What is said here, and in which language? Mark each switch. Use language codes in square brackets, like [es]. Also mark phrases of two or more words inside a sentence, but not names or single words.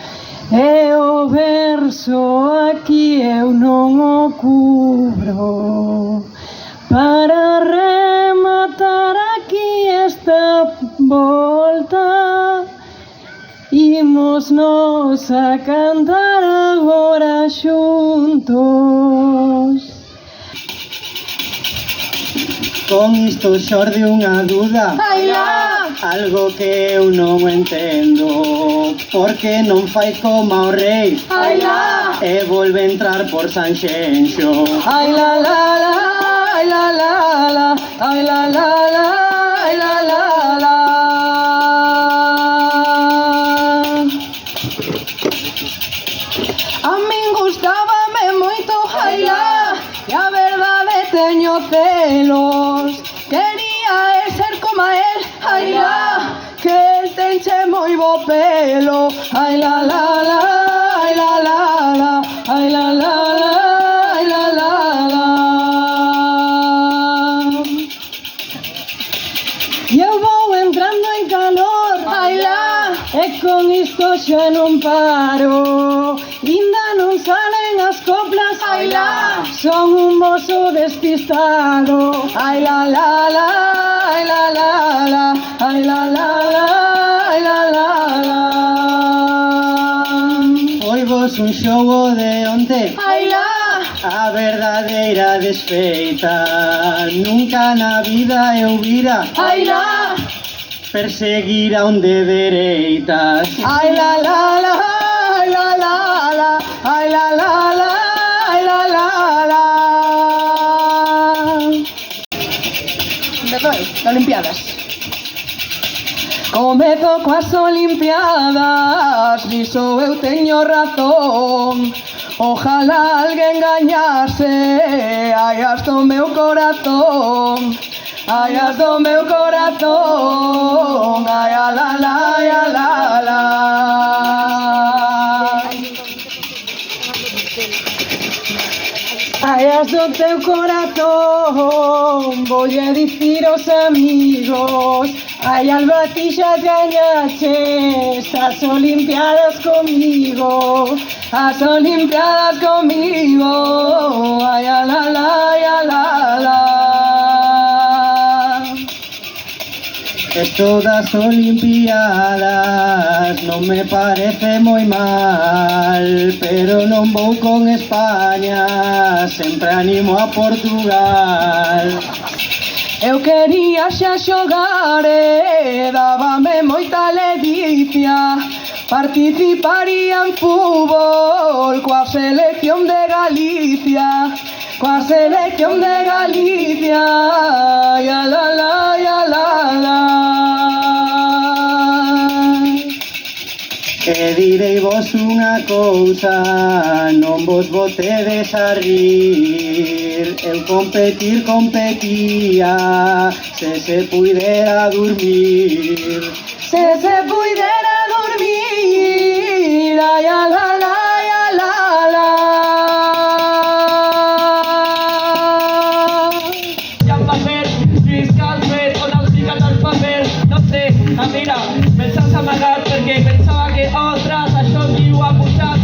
[gl] E o verso aquí eu non o cubro, para rematar aquí esta volta, imos nos a cantar agora xuntos. Con isto xorde unha duda, algo que eu non entendo, porque non fai como o rei e volve entrar por Sanxenxo. Ai la la la, ai la la la, ai la la la, ai la la la. A min gustábame moito Jailá, e a verdade teño celos. Quería ser como él, Jailá, que él tenche moi bo pelo. Ai la la la, ai la la la, ai la la la, ai la la la. E eu vou entrando en calor, Jailá, e con isto xa non paro. Inda non salen as coplas, Jailá, son un mozo despistado. Ai la la la, ai la la la, ai la la la, ai la la la. Oivos un xogo de onte, Jailá, a verdadeira desfeita. Nunca na vida eu vira, Jailá, perseguir a un de dereitas. Ai la la la, ai la la la, ai la la la, ai la la la. Empezou as Olimpiadas. Comezo coas Olimpiadas, niso eu teño razón. Ojalá alguén gañase, ai as do meu corazón. Ai as do meu corazón, ai a la la, ai a la la. Ai as do teu corazón, voulle dicir aos amigos. Ai Alba, ti xa gañaches as Olimpiadas comigo, as Olimpiadas comigo. Ai a la la, ai a la la. Esto das Olimpiadas non me parece moi mal, pero non vou con España, sempre animo a Portugal. Eu quería xa xogar e dábame moita ledicia. Participaría en fútbol coa selección de Galicia. Coa selección de Galicia. Ya la la, ya la la. E direi vos unha cousa, non vos botedes a rir. Eu competía, se puidera dormir. Se puidera dormir, ay, la la la, la la. [ca] Ja el paper, Lluís Calvet, on els ficat el paper, no sé, mira, me'ls has amagat perquè pensava que, ostres, això em diu ha pujat.